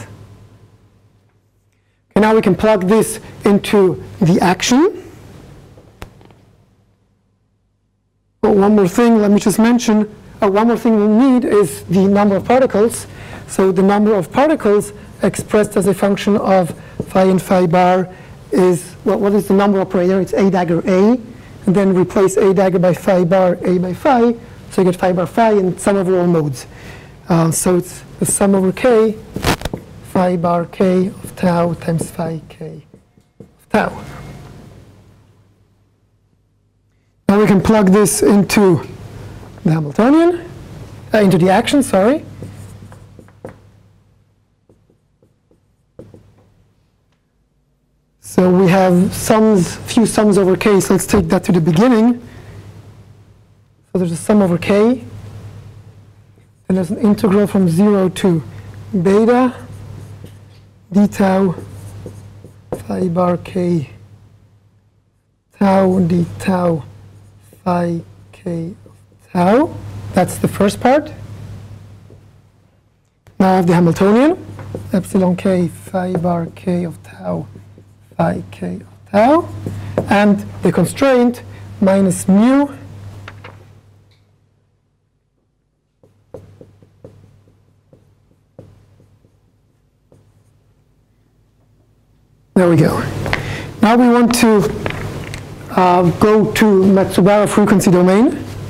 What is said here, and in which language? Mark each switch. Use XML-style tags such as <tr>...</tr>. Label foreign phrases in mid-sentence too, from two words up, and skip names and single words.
<en>Okay, now we can plug this into the action. But one more thing, let me just mention, one more thing we'll need is the number of particles. So the number of particles expressed as a function of phi and phi bar is, well, what is the number operator? It's A dagger A, and then replace A dagger by phi bar, A by phi, so you get phi bar phi and sum over all modes. So it's the sum over k, phi bar k of tau times phi k of tau. Now we can plug this into the Hamiltonian, into the action, sorry. So we have sums, few sums over k, so let's take that to the beginning. So there's a sum over k. And there's an integral from 0 to beta d tau phi bar k tau d tau phi k of tau. That's the first part. Now I have the Hamiltonian, epsilon k phi bar k of tau phi k of tau. and the constraint minus mu there we go. Now we want to go to Matsubara frequency domain.</en>